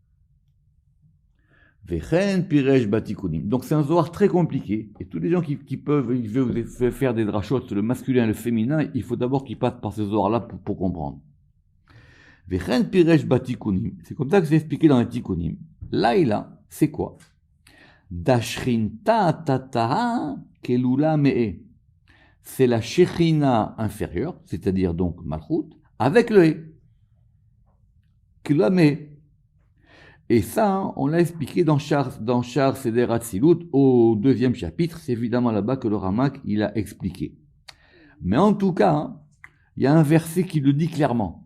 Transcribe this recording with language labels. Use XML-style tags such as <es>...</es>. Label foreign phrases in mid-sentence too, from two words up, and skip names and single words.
<he>וכן פירש בתיקונים.</he> <fr>Donc c'est un zohar très compliqué. Et tous les gens qui veulent faire des drachotes sur le masculin et le féminin, il faut d'abord qu'ils passent par ce zohar-là pour comprendre.</fr> <he>וכן פירש בתיקונים.</he> <fr>C'est comme ça que c'est expliqué dans les tikkunim. Laïla, c'est quoi?</fr> <arc>דשכינתא תתאה כלולא מה.</arc> <fr>C'est la shechina inférieure, c'est-à-dire donc malchut, avec le e.</fr> <arc>כלולא מה.</arc> <fr>Et ça, on l'a expliqué dans Shar Seder Hatzilut, au 2e chapitre. C'est évidemment là-bas que le Ramak, il a expliqué. Mais en tout cas, il y a un verset qui le dit clairement.</fr>